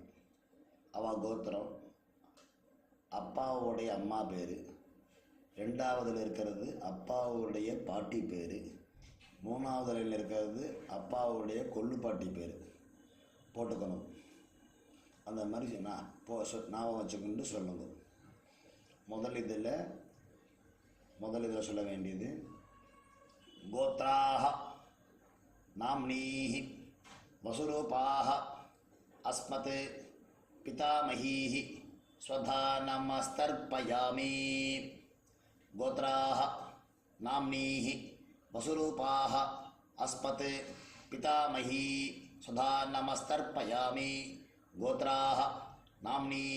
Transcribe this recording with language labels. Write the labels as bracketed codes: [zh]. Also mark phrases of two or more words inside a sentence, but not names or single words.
[ta] அவள் கோத்திரம், அப்பாவுடைய அம்மா பேர், ரெண்டாவதில் இருக்கிறது அப்பாவுடைய பாட்டி பேர், மூணாவதில் இருக்கிறது அப்பாவுடைய கொள்ளு பாட்டி பேர் போட்டுக்கணும். அந்த மாதிரி ஞாபகம் வச்சுக்கொண்டு சொல்லுங்க. முதல் இதில் சொல்ல வேண்டியது [sa] கோத்ராஹ नाम्नीः वसुरूपाः अस्मत् पितामहीः स्वधा नमस्तर्पयामि गोत्राः नाम्नीः वसुरूपाः अस्मत् पितामही स्वधा नमस्तर्पयामि गोत्राः नाम्नीः